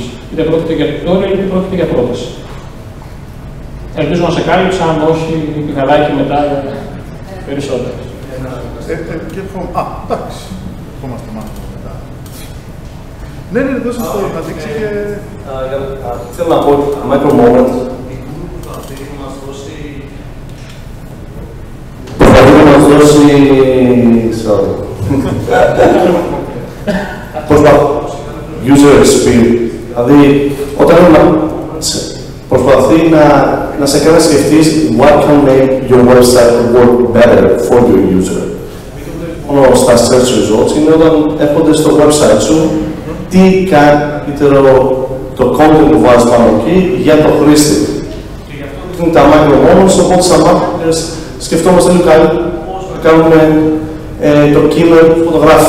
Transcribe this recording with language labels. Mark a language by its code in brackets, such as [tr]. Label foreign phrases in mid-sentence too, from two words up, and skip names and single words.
[el] Είτε πρόκειται για tutorial, είτε πρόκειται για πρόταση. Ελπίζω να σε κάλυψα, αν όχι, πηγαδάκι μετά περισσότερο. Εντάξει. Ερχόμαστε μάθημα μετά. Ναι, δώσε το να δείξει και... Θέλω να πω ότι το [en] micro-moments user experience. [el] Δηλαδή, όταν προσπαθεί να σε κάνει να σκεφτείς [en] what can make your website work better for your user. [el] Μόνο στα [en] search results [el] είναι όταν έρχονται στο website σου τι κάνει καλύτερο το content που βάζεις πάνω εκεί για το χρήστη. Και γι' αυτό είναι τα micro-moments, οπότε σαν marketers σκεφτόμαστε λίγο πώς να κάνουμε το κείμενο που φωτογράφει.